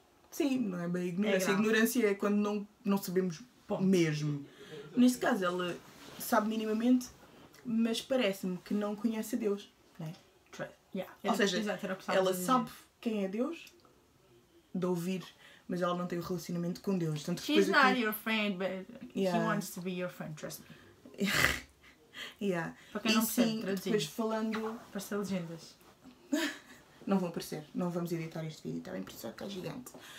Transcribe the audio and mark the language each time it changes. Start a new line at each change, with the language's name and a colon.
Portuguese: Sim, não é bem ignorância. A ignorância é quando não sabemos mesmo. Neste caso, ela sabe minimamente, mas parece-me que não conhece a Deus. Não é? Ou seja, ela sabe quem é Deus, de ouvir, mas ela não tem o relacionamento com Deus. Tanto
English: She's not your friend, but he wants to be your friend, trust me.
Portuguese: Para quem não percebe, traduzindo. Depois falando... Para ser legendas. Não vão aparecer, não vamos editar este vídeo, está bem? Por isso é que é gigante.